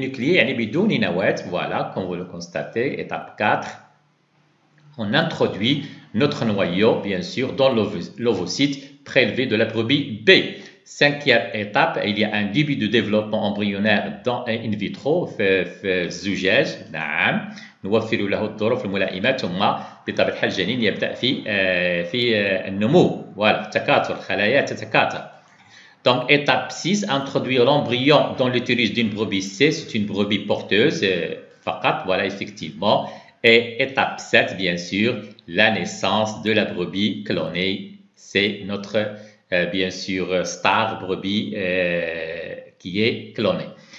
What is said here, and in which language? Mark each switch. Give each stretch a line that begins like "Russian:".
French: Énucléé, voilà, comme vous le constatez. Étape 4, on introduit notre noyau, bien sûr, dans l'ovocyte prélevé de la brebis B. Cinquième étape, il y a un début de développement embryonnaire dans in vitro,
Arabic: في الزجاج، نعم. نوفر له الظروف الملائمة ثم بطبيعة الحال الجنين يبدأ في النمو، voilà, التكاثر، خلايا تتكاثر.
French: Donc étape 6, introduire l'embryon dans l'utérus d'une brebis C, c'est une brebis porteuse, فقط, voilà, effectivement. Et étape 7, bien sûr, la naissance de la brebis clonée, c'est notre bien sûr star brebis qui est clonée.